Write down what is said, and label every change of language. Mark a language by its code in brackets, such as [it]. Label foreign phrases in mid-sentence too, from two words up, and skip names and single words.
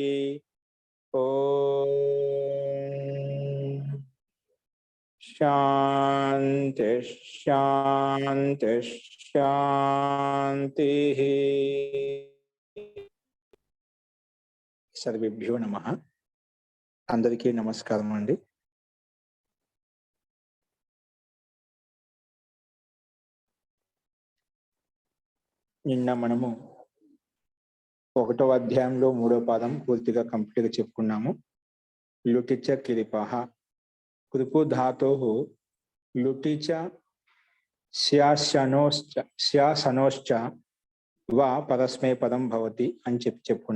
[sa] ओम शांति शांति शांति। सर्वेभ्यो नमः। [te] అందరికీ నమస్కారం అండీ। నిన్న మనము 1వ అధ్యాయంలో 3వ పాదం పూర్తిగా కంప్లీట్ గా చెప్పుకున్నాము. [sa] లుటిచ కిరిపః కృపు ధాతోః లుటిచ స్యాసనోశ్చ వా పరస్మైపదం భవతి [te] అని చెప్పుకున్నాం.